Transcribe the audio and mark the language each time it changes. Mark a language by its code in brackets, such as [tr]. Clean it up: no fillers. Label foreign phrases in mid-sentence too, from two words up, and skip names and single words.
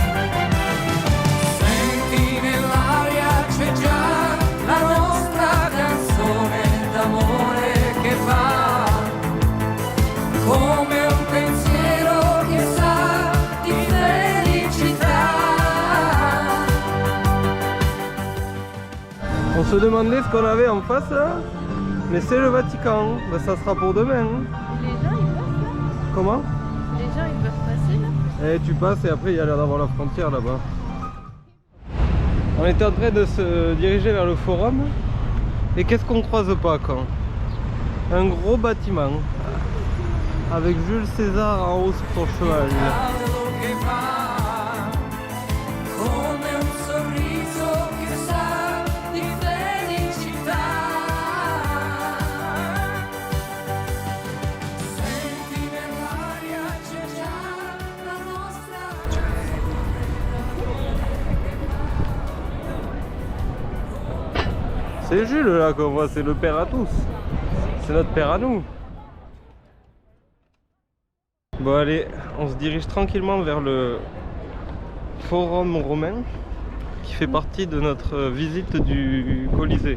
[it] Senti nell'aria c'è già la nostra canzone d'amore che fa, come un pensiero che sa di felicità. [fr] On se demandait ce qu'on avait en face là, mais c'est le Vatican. Ben, ça sera pour demain. Hein. Les gens ils passent là. Comment? Les gens ils peuvent passer là. Et tu passes et après il y a l'air d'avoir la frontière là-bas. On était en train de se diriger vers le forum. Et qu'est-ce qu'on croise pas quand? Un gros bâtiment avec Jules César en haut sur son cheval. [it] Caldo che fa, come un sorriso che sa di felicità. Senti nell'aria c'è già la nostra. [fr] C'est Jules là qu'on voit, c'est le père à tous. C'est notre père à nous. Bon allez, on se dirige tranquillement vers le forum romain qui fait partie de notre visite du Colisée.